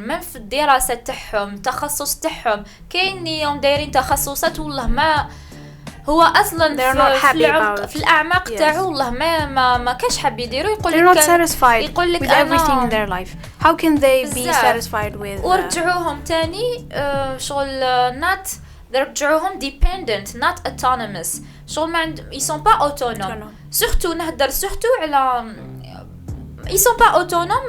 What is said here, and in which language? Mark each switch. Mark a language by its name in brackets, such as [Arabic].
[Arabic] ما في الدراسة تاعهم التخصص تاعهم كاين يوم دايرين تخصصات والله ما هو اصلا في الاعماق تاعو والله ما كاش حاب يديروا. يقول [English] they're not satisfied with everything in their life. How can they be satisfied with [Arabic] ورجعوهم تاني شغل رجعوهم [English] dependent not autonomous. [Arabic] شغل ما عند [French] ils sont pas autonomes. surtout [Arabic] نهدر [French] surtout على ils sont pas autonomes.